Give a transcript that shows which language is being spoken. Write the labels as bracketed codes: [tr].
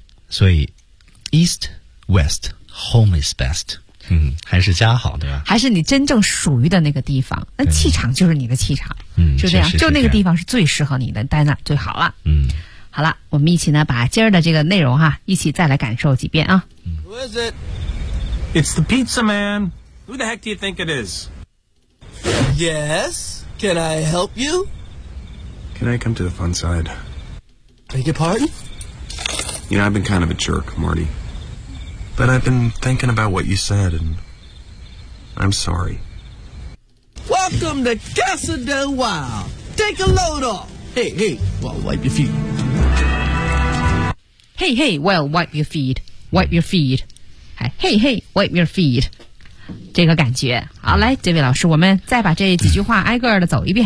[zh] 所以 [en] ，East West Home is best。 [zh] 嗯，还是家好，对吧？还是你真正属于的那个地方，那气场就是你的气场。嗯，就这样，就那个地方是最适合你的，待那最好了。嗯。好了，我们一起呢把今儿的这个内容哈、啊，一起再来感受几遍啊。 [en] Who is it? It's the pizza man. Who the heck do you think it is? Yes, can I help you? Can I come to the fun side? Beg your pardon? You know, I've been kind of a jerk, Marty. But I've been thinking about what you said, and I'm sorry. Welcome to Casa del Wild. Take a load off. Hey, well, wipe your feet. Hey, well, wipe your feet. Wipe your feet. hey, hey, wipe your feet. [zh] 这个感觉。好，来，这位老师，我们再把这几句话挨个的走一遍。